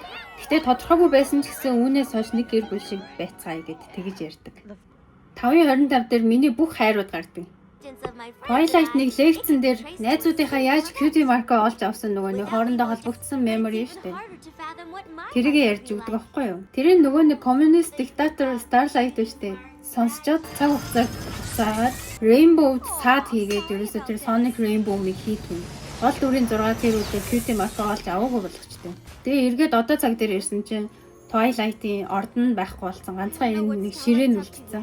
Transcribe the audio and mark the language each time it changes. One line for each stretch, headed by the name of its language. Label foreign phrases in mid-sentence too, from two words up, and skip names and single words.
Mongolian: Гэхдээ тодорхойгүй байсан ч гэсэн үүнээс хойш нэг гэр бүл шиг байцгаая гэд тэгж ярьдаг. 5.25 дээр миний бүх хайрууд гардаг. Twilight нэг лекцэн дээр найзуудынхаа яаж
English: cutie mark-а
Mongolian: олж авсан нөгөө нэг хоорондоо холбогдсон memory шүү дээ. Тэрийгэ ярьж өгдөг байхгүй юу? Тэр нөгөө нэг
English: communist dictator
Mongolian: Starlight шүү дээ. Сонсчод цаг хугацаагаар Rainbow-д саад хийгээд ерөөсөө тэр Sonic Rainbow-ыг хийдэг. Гол дүрийн 6 тэр үедээ
English: cutie mark-а
Mongolian: олж аваагүй болгочтой. Тэгээ эргээд одоо цаг дээр ирсэн чинь Twilight-ийн орд нь байхгүй болсон. Ганцхан энэ нэг ширээн үлдсэн.